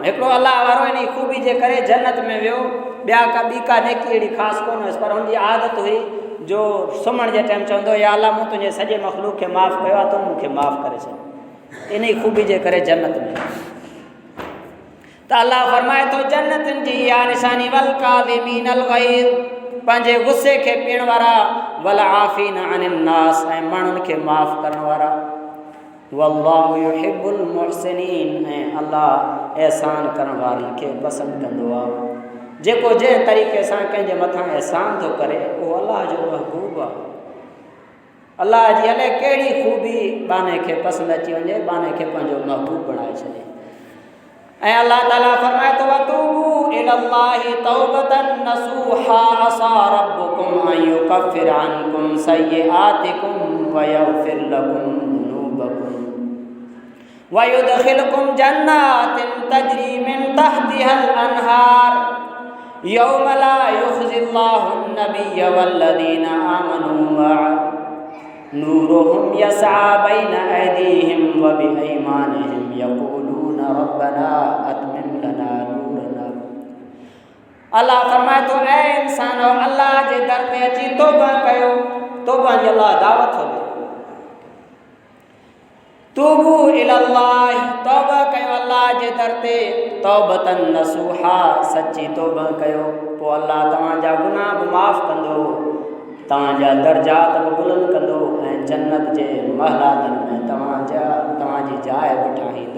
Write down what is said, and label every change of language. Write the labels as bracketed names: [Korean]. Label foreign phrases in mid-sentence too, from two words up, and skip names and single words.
[Sindhi] हिकिड़ो अलाह वारो इन ख़ूबी जे करे जन्नत में वियो, ॿिया का ॿी का नेकी अहिड़ी ख़ासि कोन हुयसि, पर हुनजी आदत हुई जो सुम्हण जे टाइम चवंदो, या अल्लाह मूं तुंहिंजे सॼे मख़लूक खे माफ़ु कयो आहे, तूं मूंखे माफ़ु करे छॾ। इन ख़ूबी जे करे जन्नत में। त अल्लाह फरमाए थो जन्नतनि जी इहा निशानी, [Arabic] والكاظمين الغيظ, [Sindhi] पंहिंजे गुस्से खे पीअण वारा, [Arabic] والعافين عن الناس, [Sindhi] ऐं माण्हुनि खे माफ़ु करण वारा। [Arabic] والله يحب المحسنين, [Sindhi] ऐं अल्लाह एहसान करण वारनि खे पसंदि कंदो आहे। जेको जंहिं तरीक़े सां कंहिंजे मथां एहसान थो करे उहो अल्लाह जो महबूब आहे। अल्लाह जी अलाए कहिड़ी ख़ूबी बाने खे पसंदि अची वञे, बाने खे पंहिंजो महबूब बणाए छॾे। ऐं अल्लाह ताला फरमाए थो, [Arabic] وتوبوا إلى الله توبة نصوحا عسى ربكم أن يكفر عنكم سيئاتكم ويغفر لكم ذنوبكم ويدخلكم جنات تجري من تحتها الأنهار يوم لا يخزي الله النبي والذين آمنوا معه نورهم يسعى بين أيديهم وبأيمانهم يقولون ربنا أتمم لنا نورنا. [Sindhi] अल्लाह फरमाए थो, ऐ इंसानो, अल्लाह जे दर ते अची तौबा कयो। तौबा जी अल्लाह दावत थो ॾे। [Arabic] توبوا إلى الله, [Sindhi] तौबा कयो अल्लाह जे दर ते, [Arabic] توبة نصوحا, [Sindhi] सची तौबा कयो, पोइ अल्लाह तव्हांजा गुनाह बि माफ़ु कंदो, तव्हांजा दर्जात बि बुलंद कंदो, ऐं जन्नत जे महलातनि में तव्हांजी जाइ बि ठाहींदो।